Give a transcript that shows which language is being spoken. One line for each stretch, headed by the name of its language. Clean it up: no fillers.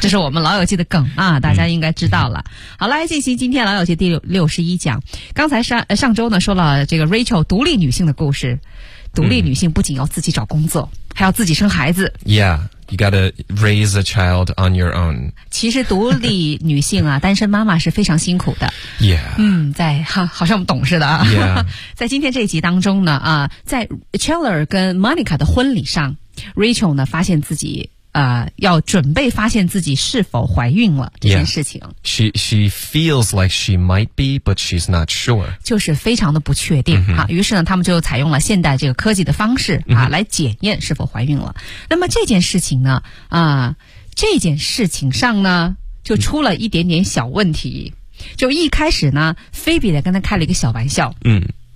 Chinese: 这是我们老友记的梗啊，大家应该知道了。好，来进行今天老友记第61讲。刚才上周呢说了这个 Rachel 独立女性的故事。独立女性不仅要自己找工作，还要自己生孩子。
English: Yeah, you gotta raise a child on your own.
Chinese: 其实独立女性啊，单身妈妈是非常辛苦的。
English: Yeah.
Chinese: 嗯，在好像我们懂似的啊。
English: Yeah.
Chinese: 在今天这一集当中呢，在 Chandler 跟 Monica 的婚礼上 ，Rachel 呢发现自己要准备发现自己是否怀孕了这件事情。
English: Yeah. She feels like she might be, but she's not sure.
Chinese: 就是非常的不确定、mm-hmm. 啊。于是呢，他们就采用了现代这个科技的方式啊、mm-hmm. 来检验是否怀孕了。那么这件事情呢，这件事情上呢，就出了一点点小问题。就一开始呢，菲比跟他开了一个小玩笑。嗯、mm-hmm.。